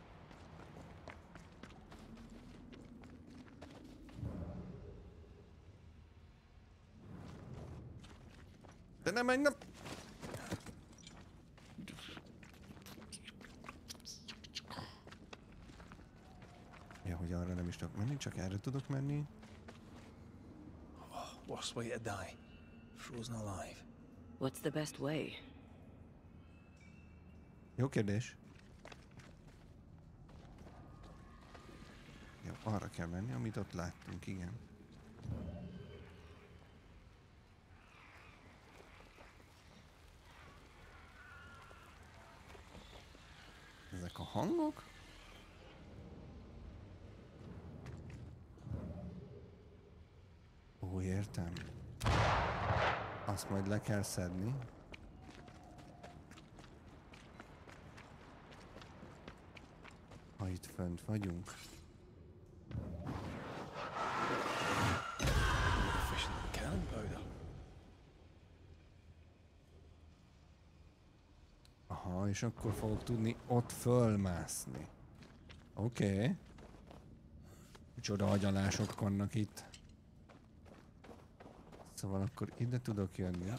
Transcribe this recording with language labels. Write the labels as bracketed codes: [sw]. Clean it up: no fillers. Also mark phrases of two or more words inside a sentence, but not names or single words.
[hu] De nem menj, nem! Ja, hogy arra nem is tudok menni, csak erre tudok menni. [en] Worst way to die. Frozen alive. What's the best way? [hu] Jó kérdés. Jó, arra kell menni, amit ott láttunk, igen. Ezek a hangok? Ó, értem. Azt majd le kell szedni. Ha itt fönt vagyunk. [en] Fish in the cannon powder. [hu] Aha, és akkor fogok tudni ott fölmászni. Oké. Micsoda agyalások vannak itt. Szóval akkor ide tudok jönni.